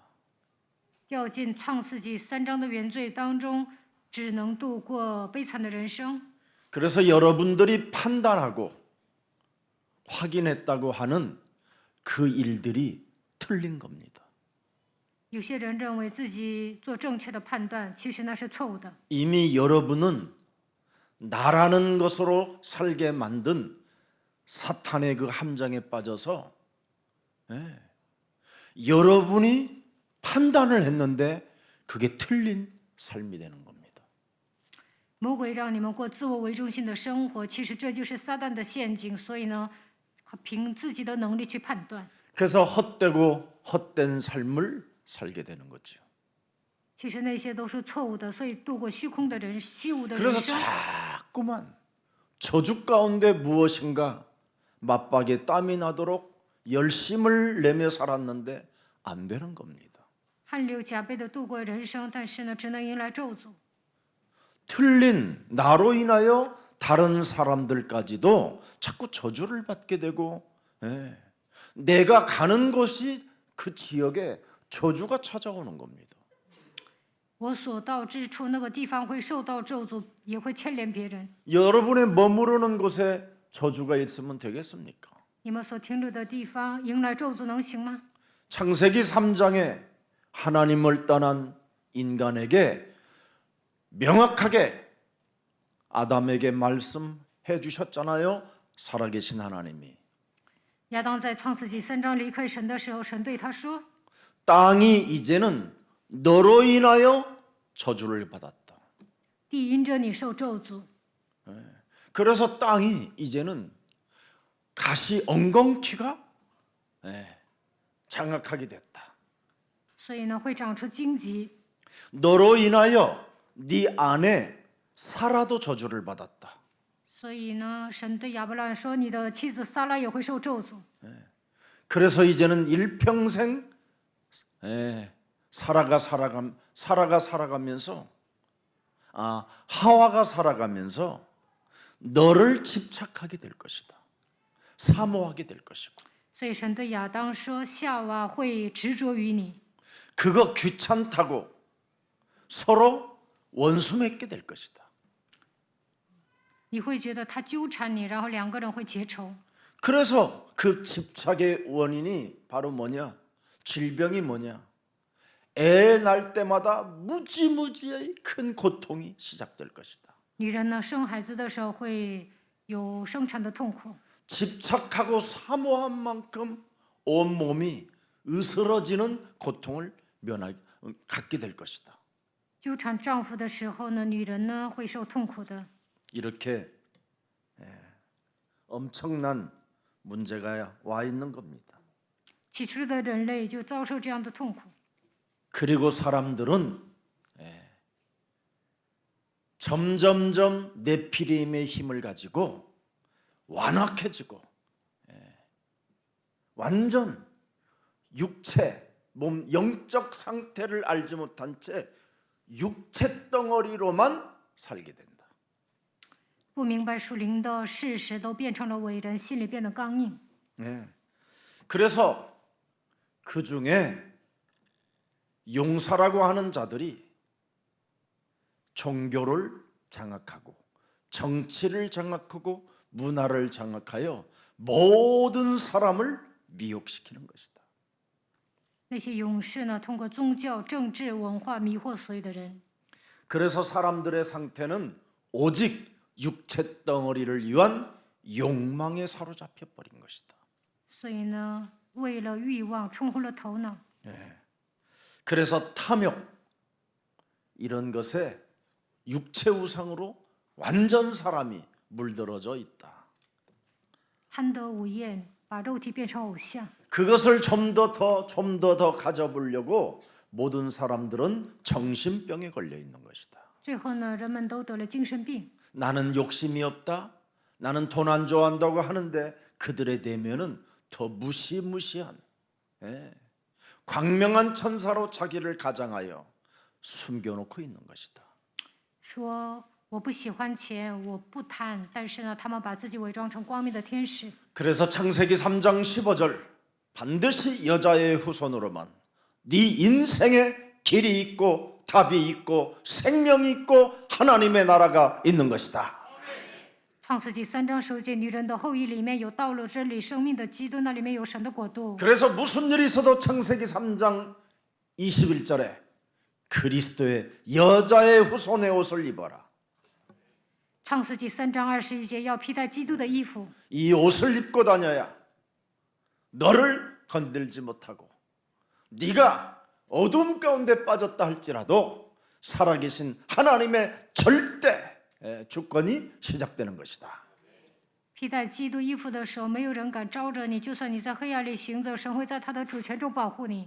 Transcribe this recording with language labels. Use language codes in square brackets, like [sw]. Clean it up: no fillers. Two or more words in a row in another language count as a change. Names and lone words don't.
[zh] 掉进创世纪3章的原罪当中，只能度过悲惨的人生。 [ko] 그래서 여러분들이 판단하고 확인했다고 하는 그 일들이 틀린 겁니다. [zh] 有些人认为自己做正确的判断，其实那是错误的。 [ko] 이미 여러분은 나라는 것으로 살게 만든 사탄의 그 함정에 빠져서 여러분이 판단을 했는데 그게 틀린 삶이 되는 겁니다. [zh] 魔鬼让你们过自我为中心的生活，其实这就是撒旦的陷阱。所以呢，凭自己的能力去判断。 [ko] 그래서 헛되고 헛된 삶을 살게 되는 거죠. [zh] 其实那些都是错误的，所以度过虚空的人、虚无的人 [ko] 그래서 [zh] 生。 [ko] 자꾸만 저주 가운데 무엇인가 맞박에 땀이 나도록 열심을 내며 살았는데 안 되는 겁니다. [zh] 汗流浃背的度过人生，但是呢，只能迎来咒诅。 [ko] 틀린 나로 인하여 다른 사람들까지도 자꾸 저주를 받게 되고 예. 내가 가는 곳이 그 지역에 저주가 찾아오는 겁니다. [zh] 我所到之处，那个地方会受到咒诅，也会牵连别人。 [ko] 여러분의 머무르는 곳에 저주가 있으면 되겠습니까? [zh] 你们所停留的地方迎来咒诅能行吗？ [ko] 창세기 3장에 하나님을 떠난 인간에게 명확하게 아담에게 말씀해 주셨잖아요. 살아계신 하나님이. [zh] 亚当在创世纪3章离开神的时候，神对他说 [ko] 땅이 이제는 너로 인하여 저주를 받았다. ：“ [zh] 地因着你受咒诅。 [ko] 그래서 땅이 이제는 가시 엉겅퀴가 장악하게 됐다. [zh] 所以呢，会长出荆棘。 [ko] 너로 인하여 네 안에 사라도 저주를 받았다. [zh] 所以呢，神对亚伯兰说：“你的妻子撒拉也会受咒诅。 [ko] 그래서 이제는 일평생 사라가 살아가면서 하와가 살아가면서 너를 집착하게 될 것이다. 사모하게 될 것이고. ” [zh] 所以神对亚当说：“夏娃会执着于你， [ko] 그거 귀찮다고 서로 원수 맺게 될 것이다. [zh] 你会觉得他纠缠你，然后两个人会结仇。 [ko] 그래서 그 집착의 원인이 바로 뭐냐? 질병이 뭐냐? 애 낳을 때마다 무지무지의 큰 고통이 시작될 것이다. [zh] 女人呢，生孩子的时候会有生产的痛苦， [ko] 집착하고 사모한 만큼 온 몸이 으스러지는 고통을 갖게 될 것이다. [zh] 纠缠丈夫的时候呢，女人呢会受痛苦的。 [ko] 이렇게 엄청난 문제가 와 있는 겁니다. [zh] 起初的人类就遭受这样的痛苦， [ko] 그리고 사람들은 점점점 네피림의 힘을 가지고 완악해지고 완전 육체, 몸 영적 상태를 알지 못한 채 육체 덩어리로만 살게 된다. [zh] 不明白属灵的事实，都变成了伟人，心里变得刚硬。 [ko] 그래서 그 중에 용사라고 하는 자들이 종교를 장악하고 정치를 장악하고 문화를 장악하여 모든 사람을 미혹시키는 것이다. [zh] 那些勇士呢，通过宗教、政治、文化迷惑所有的人。 [ko] 그래서 사람들의 상태는 오직 육체 덩어리를 위한 욕망에 사로잡혀 버린 것이다. [zh] 所以呢，为了欲望冲昏了头脑， [ko] 그래서 탐욕 이런 것에 육체 우상으로 완전 사람이 물들어져 있다. [zh] 贪得无厌，把肉体变成偶像。 [ko] 그것을 좀 더 가져보려고 모든 사람들은 정신병에 걸려 있는 것이다. [zh] 最后呢，人们都得了精神病。 [ko] 나는 욕심이 없다. 나는 돈 안 좋아한다고 하는데 그들의 대면은 더 무시무시한 광명한 천사로 자기를 가장하여 숨겨놓고 있는 것이다. [zh] 说我不喜欢钱，我不贪，但是呢，他们把自己伪装成光明的天使。 [ko] 그래서 창세기 3장 15절 반드시 여자의 후손으로만 네 인생에 길이 있고 답이 있고 생명이 있고 하나님의 나라가 있는 것이다. [zh] 创世纪3章10节，女人的后裔里面有道路、真理、生命的基督，那里面有神的国度。 [ko] 그래서 무슨 일이 있어도 창세기 3장 21절에 그리스도의 여자의 후손의 옷을 입어라. [zh] 创世纪3章21节，要披戴基督的衣服。 [ko] 이 옷을 입고 다녀야 너를 건들지 못하고 네가 어둠 가운데 빠졌다 할지라도 살아계신 하나님의 절대 주권이 시작되는 것이다. [zh] 披戴基督衣服的时候，没有人敢招惹你，就算你在黑暗里行走，神会在他的主权中保护你。